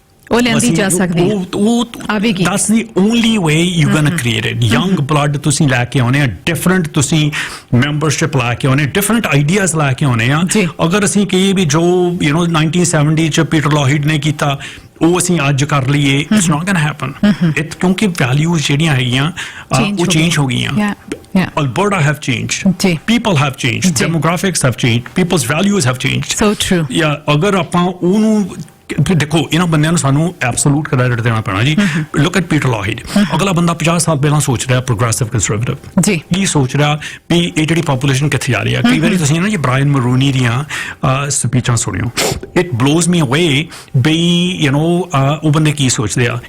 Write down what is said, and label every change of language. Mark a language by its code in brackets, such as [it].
[pa] ਉਹ ਲੈਂਦੀ ਜਾ ਸਕਦੀ ਆਵੇਗੀ [en] that's the only way you're going to create it young blood [pa] ਤੁਸੀਂ ਲੈ ਕੇ ਆਉਣੇ ਆ different ਤੁਸੀਂ membership ਲੈ ਕੇ ਆਉਣੇ different ideas ਲੈ ਕੇ ਆਉਣੇ ਆ ਅਗਰ ਅਸੀਂ ਕਹੀਏ ਵੀ ਜੋ 1970 ਚ ਪੀਟਰ ਲੋਹੀਡ ਨੇ ਕੀਤਾ ਉਹ ਅਸੀਂ ਅੱਜ ਕਰ ਲਈਏ [en] it's not going to happen [pa] ਕਿਉਂਕਿ ਵੈਲਿਊਜ਼ ਜਿਹੜੀਆਂ ਹੈਗੀਆਂ ਉਹ ਚੇਂਜ ਹੋ ਗਈਆਂ [en] Alberta have changed. People have changed. Demographics have changed. People's values have changed. So true. [pa] Yeah, ਅਗਰ ਆਪਾਂ ਉਹਨੂੰ ਦੇਖੋ ਇਹਨਾਂ ਬੰਦਿਆਂ ਨੂੰ ਸਾਨੂੰ ਐਬਸੋਲੂਟ ਕ੍ਰੈਡਿਟ ਦੇਣਾ ਪੈਣਾ ਜੀ। [en] look at [pa] ਪੀਟਰ ਲੋਹੀਡ, ਅਗਲਾ ਬੰਦਾ 50 ਸਾਲ ਪਹਿਲਾਂ ਸੋਚ ਰਿਹਾ ਪ੍ਰੋਗਰੈਸਿਵ ਕੰਜ਼ਰਵੇਟਿਵ ਜੀ, ਕੀ ਸੋਚ ਰਿਹਾ ਵੀ ਇਹ ਜਿਹੜੀ ਪਾਪੂਲੇਸ਼ਨ ਕਿੱਥੇ ਜਾ ਰਹੀ ਆ। ਕਈ ਵਾਰੀ ਤੁਸੀਂ ਨਾ ਜੀ ਬ੍ਰਾਇਨ ਮਰੂਨੀ ਦੀਆਂ ਸਪੀਚਾਂ ਸੁਣਿਓ, [en] it blows me away [pa] ਬਈ ਯੂ ਨੋ ਉਹ ਬੰਦੇ ਕੀ ਸੋਚਦੇ ਆ।